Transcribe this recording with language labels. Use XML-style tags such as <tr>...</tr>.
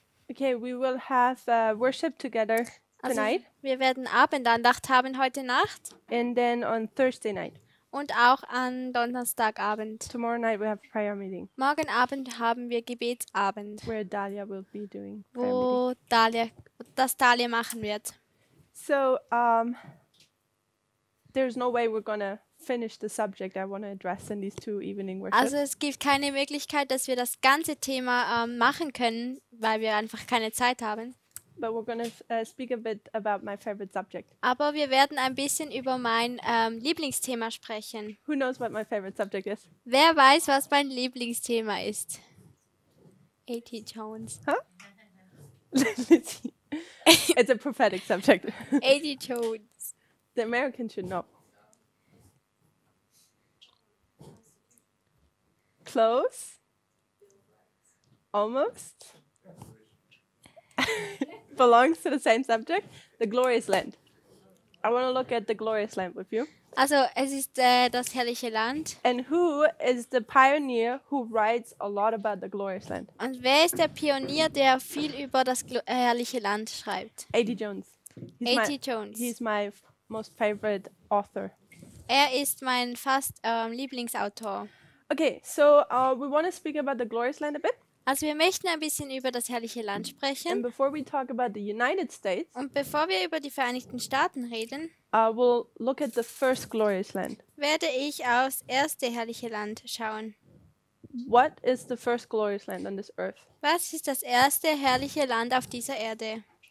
<en>Okay, we will have worship together tonight.</en> <de>Wir werden Abendandacht haben heute Nacht</de> <en>And then on Thursday night.</en> <de>und auch an Donnerstagabend.</de> <en>Tomorrow night we have prayer meeting.</en> <de>Morgen Abend haben wir Gebetsabend,</de> <en>Where Dahlia will be doing prayer meeting.</en> <de>wo Dahlia machen wird.</de> <en>So, there's no way we're gonna finish the subject I want to address in these 2 evening worships.</en> <de>Also es gibt keine Möglichkeit, dass wir das ganze Thema machen können, weil wir einfach keine Zeit haben.</de> <en>But we're gonna speak a bit about my favorite subject.</en> <de>Aber wir werden ein bisschen über mein Lieblingsthema sprechen.</de> <en>Who knows what my favorite subject is?</en> <de>Wer weiß, was mein Lieblingsthema ist?</de> <en>A.T. Jones. Huh? It's a prophetic subject. A.T. Jones. The Americans should know. Close. Almost. Belongs to the same subject. The glorious land. I want to look at the glorious land with you.</en> <de>Also es ist das herrliche Land.</de> <en>And who is the pioneer who writes a lot about the glorious land?</en> <de>Und wer ist der Pionier, der viel über das herrliche Land schreibt?</de> <en>A.T. Jones. A.T. Jones. He's my most favorite author.</en> <de>Er ist mein fast Lieblingsautor.</de> <en>Okay, so we want to speak about the glorious land a bit.</en> <de>Also wir möchten ein bisschen über das herrliche Land</de> <en>And</en> <de>sprechen.</de> <en>before we talk about the United States,</en> <de>Und bevor wir über die Vereinigten Staaten reden,</de> <en>we'll look at the first glorious land.</en> <de>werde ich aufs erste herrliche Land schauen.</de> <en>What is the first glorious land on this earth?</en> <de>Was ist das erste herrliche Land auf dieser Erde?</de>